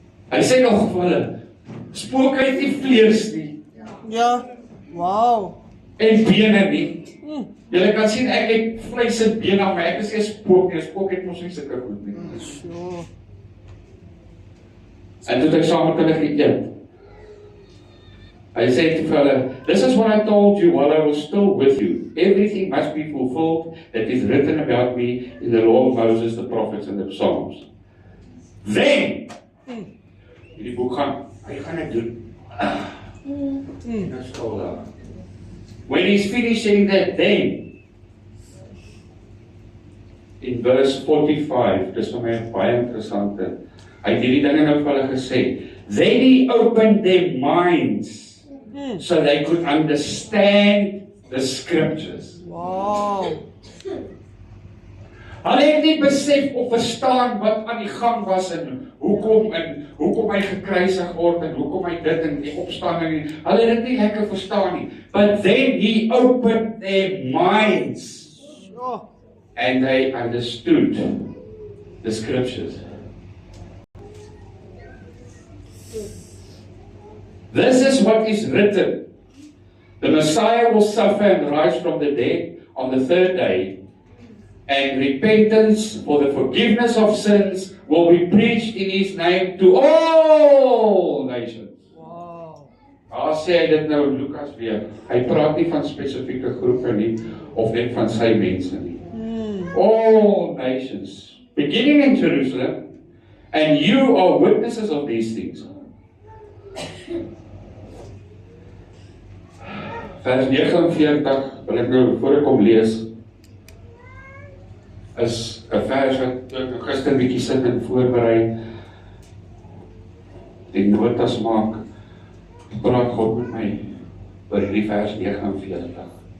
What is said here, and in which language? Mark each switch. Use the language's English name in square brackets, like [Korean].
[Afrikaans] Hy sê nog vir hulle, spook uit die vlees nie. Ja. Wow. en bene nie. Julle kan sien, ek het vleis en bene aan my, ek is nie 'n spook nie, 'n spook het mos nie sulke goed nie. [English] Sure. [Afrikaans] En toe het hy saam met hulle geëet. Hy sê vir hulle, [English] "This is what I told you while I was still with you. Everything must be fulfilled that is written about me in the law of Moses, the prophets and the Psalms." Then, [Afrikaans] hierdie boek hy gaan dit doen. [English] That's all that. When he's finished saying that, then, in verse 45, [Afrikaans] dis vir my baie interessant, hy het hierdie dinge nou vir hulle gesê, [English] then he opened their minds, so they could understand the scriptures. Wow. [Afrikaans] Hulle het nie besef of verstaan wat aan die gang was en hoekom hy gekruisig word en hoekom hy dit en die opstanding nie. Hulle het dit nie lekker verstaan nie. [English] But then he opened their minds Sure. and they understood the scriptures. This is what is written. The Messiah will suffer and rise from the dead on the third day, and repentance for the forgiveness of sins will be preached in his name to all nations. Wow. [Afrikaans] Daar sê hy dit nou in Lukas weer. Hy praat nie van spesifieke groepe nie, of net van sy mense nie. [English] All nations, beginning in Jerusalem, and you are witnesses of these things. [Afrikaans] Vers 49, wil ek nou voor ek kom lees, is 'n vers wat ek gister bietjie sit en voorberei, die notas maak, praat God met my oor hierdie vers 49.